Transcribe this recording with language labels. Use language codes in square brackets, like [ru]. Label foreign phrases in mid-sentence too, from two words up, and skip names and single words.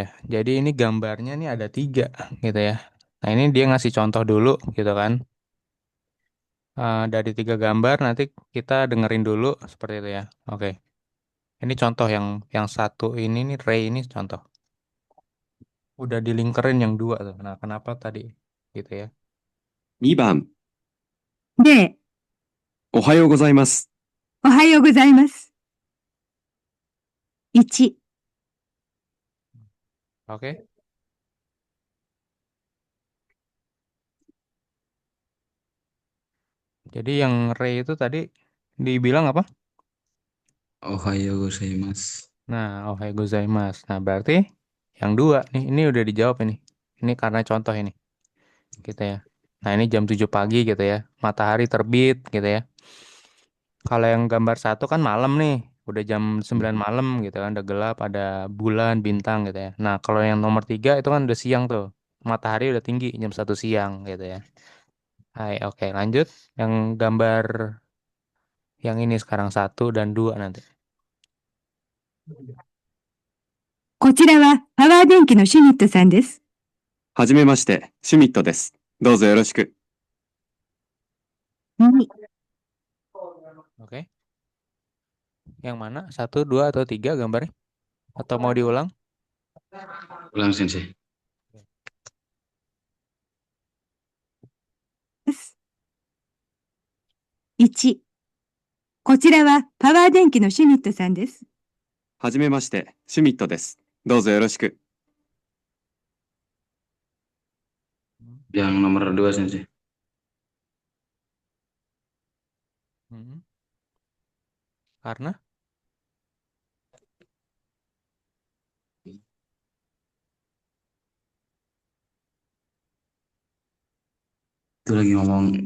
[id] Jadi ini gambarnya nih ada 3 gitu ya. Nah ini dia ngasih contoh dulu gitu kan. Dari 3 gambar nanti kita dengerin dulu seperti itu ya. Oke. Ini contoh yang satu ini nih Ray ini contoh. Udah dilingkerin yang 2 tuh. Nah kenapa tadi gitu ya? [ja] 2番、 0、おはようございます。おはようございます。1、 [id] Oke. Jadi yang Ray itu tadi dibilang apa? [ja] おはよう ございます. Nah, おはよう ございます. [id] Nah, berarti yang 2 nih, ini udah dijawab ini. Ini karena contoh ini, gitu ya. Nah, ini jam 7 pagi gitu ya. Matahari terbit gitu ya. Kalau yang gambar satu kan malam nih. udah jam 9 malam gitu kan, udah gelap, ada bulan, bintang gitu ya. Nah, kalau yang nomor 3 itu kan udah siang tuh. Matahari udah tinggi jam 1 siang gitu ya. Hai, oke, lanjut. Yang gambar yang ini sekarang 1 dan 2 nanti. [ja] こちらはパワー電気のシュミットさんです。はじめまして、シュミットです。どうぞよろしく。 2、 [id] Oke. Yang mana? 1, 2, atau 3 gambarnya? Atau mau diulang? Ulang sensei. [ja] です。1、こちらはパワー電気のシュミットさんです。はじめまして、シュミットです。どうぞよろしく。 [id] Yang nomor 2 sensei. Hmm. Karena? Itu lagi ngomong